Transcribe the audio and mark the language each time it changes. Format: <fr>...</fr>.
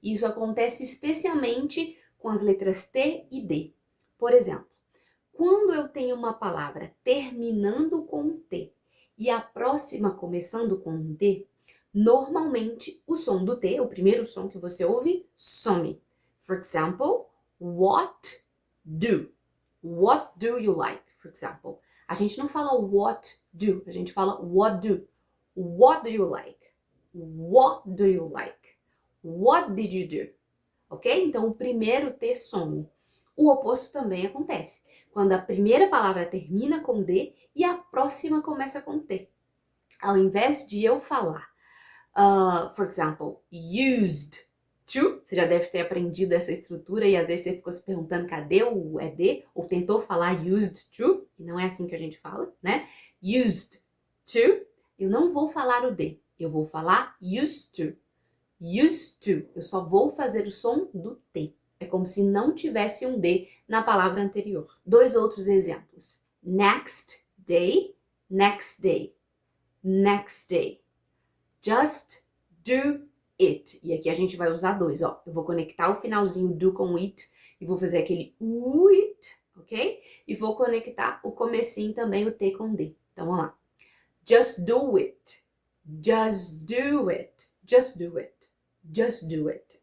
<pt>Isso acontece especialmente com as letras T e D. Por exemplo, quando eu tenho uma palavra terminando com T e a próxima começando com D, normalmente o som do T, o primeiro som que você ouve, some.</pt> <en>For example, what do? What do you like, for example?</en> <pt>A gente não fala</pt> <en>what do,</en> <pt>a gente fala what do.</pt> <en>What do you like? What do you like? What did you do?</en> <pt>Ok? Então, o primeiro T some. O oposto também acontece. Quando a primeira palavra termina com D e a próxima começa com T. Ao invés de eu falar, for example, used to, você já deve ter aprendido essa estrutura e às vezes você ficou se perguntando cadê o ED, ou tentou falar used to, e não é assim que a gente fala, né? Used to, eu não vou falar o D, eu vou falar used to. Used to, eu só vou fazer o som do T. É como se não tivesse um D na palavra anterior. Dois outros exemplos.</pt> <en>Next day, next day, next day. Just do it.</en> <pt>E aqui a gente vai usar dois, ó. Eu vou conectar o finalzinho do com it e vou fazer aquele it, ok? E vou conectar o comecinho também, o T com D. Então, vamos lá.</pt> <en>Just do it. Just do it. Just do it. Just do it.</en>